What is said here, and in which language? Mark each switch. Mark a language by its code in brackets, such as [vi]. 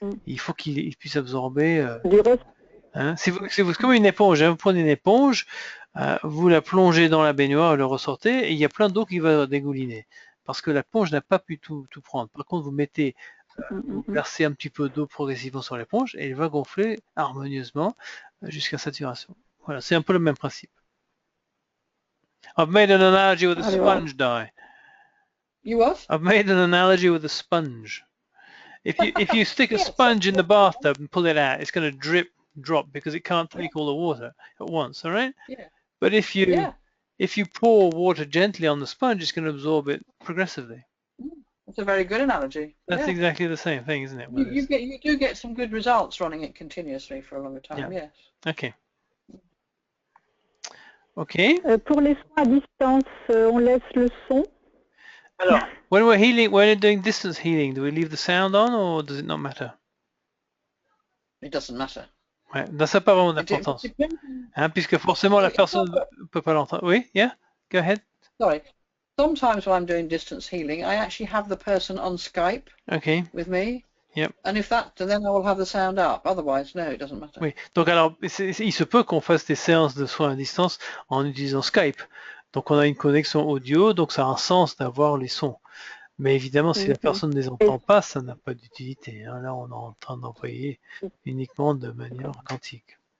[fr] Il faut qu'il puisse absorber. Hein. C'est comme une éponge, hein. Vous prenez une éponge, vous la plongez dans la baignoire, le ressortez, et il y a plein d'eau qui va dégouliner, parce que la l'éponge n'a pas pu tout prendre. Par contre, vous mettez vous versez un petit peu d'eau progressivement sur l'éponge et elle va gonfler harmonieusement jusqu'à saturation. Voilà, c'est un peu le même principe. [en] I've made an analogy with a sponge, Di. You what? I've made an analogy with a sponge. If you stick a sponge in the bathtub and pull it out, it's going to drop because it can't take all the water at once, all right? Yeah. But if you pour water gently on the sponge, it's going to absorb it progressively. That's a very good analogy. That's exactly the same thing, isn't it? You do get some good results running it continuously for a longer time, yes. Okay. [fr] Pour les soins à distance, on laisse le son. [en] Alors, when we're doing distance healing, do we leave the sound on or does it not matter? It doesn't matter. [fr] Ouais, ça n'a pas vraiment d'importance. Hein, puisque forcément la personne ne peut pas l'entendre. [en] Oui, yeah? Go ahead. Sorry. Sometimes when I'm doing distance healing, I actually have the person on Skype with me. Yep. And then I will have the sound up. Otherwise, no, it doesn't matter. [fr] Oui. Donc alors, il se peut qu'on fasse des séances de soins à distance en utilisant Skype. Donc on a une connexion audio, donc ça a un sens d'avoir les sons. Mais évidemment, si la personne ne les entend pas, ça n'a pas d'utilité. Hein. Là, on est en train d'envoyer uniquement de manière quantique.